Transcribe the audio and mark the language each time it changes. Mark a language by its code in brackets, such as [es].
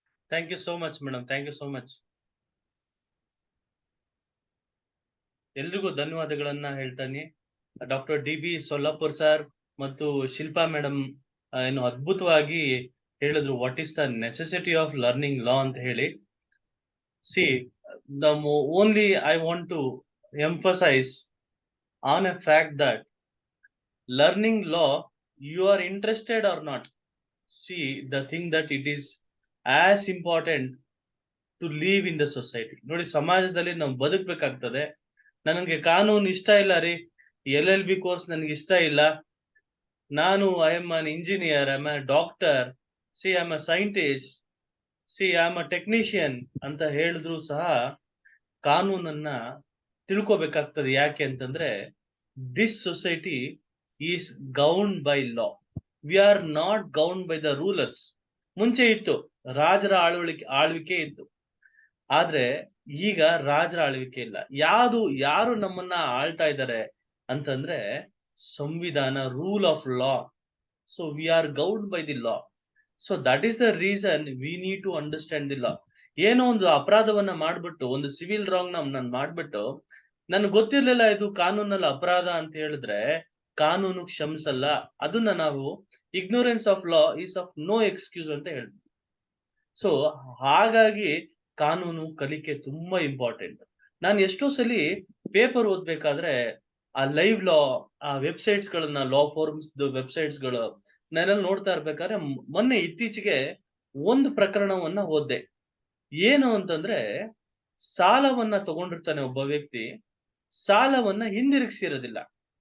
[en] Thank you so much madam, thank you so much. [kn] ಎಲ್ರಿಗೂ ಧನ್ಯವಾದಗಳನ್ನ ಹೇಳ್ತಾನೆ. Doctor DB. ಸೊಲ್ಲಾಪುರ್ ಸರ್ ಮತ್ತು ಶಿಲ್ಪಾ ಮೇಡಮ್ ಏನು ಅದ್ಭುತವಾಗಿ ಹೇಳಿದ್ರು, [en] what is the necessity of learning law [kn] ಅಂತ ಹೇಳಿ. [en] See, only I want to emphasize on a fact that learning law, you are interested or not. See, the thing that it is as important to live in the society. [kn] ನೋಡಿ, ಸಮಾಜದಲ್ಲಿ ನಾವು ಬದುಕಬೇಕಾಗ್ತದೆ. ನನಗೆ ಕಾನೂನು ಇಷ್ಟ ಇಲ್ಲ ರೀ, LLB ಕೋರ್ಸ್ ನನಗೆ ಇಷ್ಟ ಇಲ್ಲ, ನಾನು [en] I am an engineer, I am a doctor, I am a scientist, I am a technician [kn] ಅಂತ ಹೇಳಿದ್ರು ಸಹ ಕಾನೂನನ್ನ ತಿಳ್ಕೊಬೇಕಾಗ್ತದೆ. ಯಾಕೆ ಅಂತಂದ್ರೆ, [en] This society is governed by law. We are not governed by the rulers. [kn] ಮುಂಚೆ ಇತ್ತು, ರಾಜರ ಆಳ್ವಿಕೆ ಇತ್ತು. ಆದ್ರೆ ಈಗ ರಾಜರ ಆಳ್ವಿಕೆ ಇಲ್ಲ. ಯಾರು ನಮ್ಮನ್ನ ಆಳ್ತಾ ಇದ್ದಾರೆ ಅಂತಂದ್ರೆ ಸಂವಿಧಾನ, rule of law. [en] So we are governed by the law. So that is the reason we need to understand the law. [kn] ಏನೋ ಒಂದು ಅಪರಾಧವನ್ನ ಮಾಡ್ಬಿಟ್ಟು, ಒಂದು ಸಿವಿಲ್ ರಾಂಗ್ ನಾನು ಮಾಡ್ಬಿಟ್ಟು, ನನ್ಗೆ ಗೊತ್ತಿರ್ಲಿಲ್ಲ ಇದು ಕಾನೂನಲ್ಲಿ ಅಪರಾಧ ಅಂತ ಹೇಳಿದ್ರೆ ಕಾನೂನು ಕ್ಷಮಿಸಲ್ಲ. ಅದನ್ನ ನಾವು [en] ignorance of law is of no excuse [kn] ಅಂತ ಹೇಳ್ತೀವಿ. ಸೊ ಹಾಗಾಗಿ ಕಾನೂನು ಕಲಿಕೆ ತುಂಬಾ ಇಂಪಾರ್ಟೆಂಟ್. ನಾನು ಎಷ್ಟೋ ಸಲಿ ಪೇಪರ್ ಓದ್ಬೇಕಾದ್ರೆ ಆ ಲೈವ್ ಲಾ, ಆ ವೆಬ್ಸೈಟ್ಸ್ ಗಳನ್ನ, ಲಾ ಫೋರ್ಮ್ಸ್ ವೆಬ್ಸೈಟ್ಸ್ ಗಳು ನಾನೆಲ್ಲ ನೋಡ್ತಾ ಇರ್ಬೇಕಾದ್ರೆ ಮೊನ್ನೆ ಇತ್ತೀಚೆಗೆ ಒಂದು ಪ್ರಕರಣವನ್ನ ಓದ್ದೆ. ಏನು ಅಂತಂದ್ರೆ, ಸಾಲವನ್ನ ತಗೊಂಡಿರ್ತಾನೆ ಒಬ್ಬ ವ್ಯಕ್ತಿ, ಸಾಲವನ್ನ ಹಿಂದಿರುಗಿಸಿರೋದಿಲ್ಲ.